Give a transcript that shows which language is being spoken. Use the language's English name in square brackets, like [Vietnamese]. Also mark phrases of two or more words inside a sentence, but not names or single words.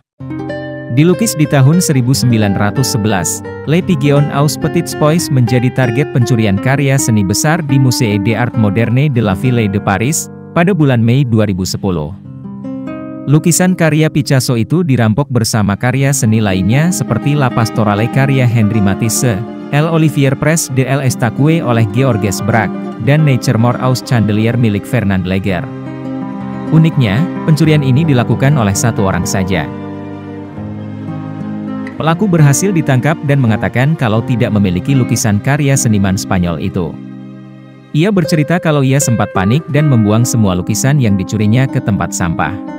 [Indonesian] Dilukis di tahun 1911, Le Pigeon aux Petits Pois menjadi target pencurian karya seni besar di Musée d'Art Moderne de la Ville de Paris, pada bulan Mei 2010. Lukisan karya Picasso itu dirampok bersama karya seni lainnya seperti La Pastorale karya Henri Matisse, L'Olivier Press de l'Estacue oleh Georges Braque, dan Nature More aux Chandelier milik Fernand Léger. Uniknya, pencurian ini dilakukan oleh satu orang saja. Pelaku berhasil ditangkap dan mengatakan kalau tidak memiliki lukisan karya seniman Spanyol itu. Ia bercerita kalau ia sempat panik dan membuang semua lukisan yang dicurinya ke tempat sampah.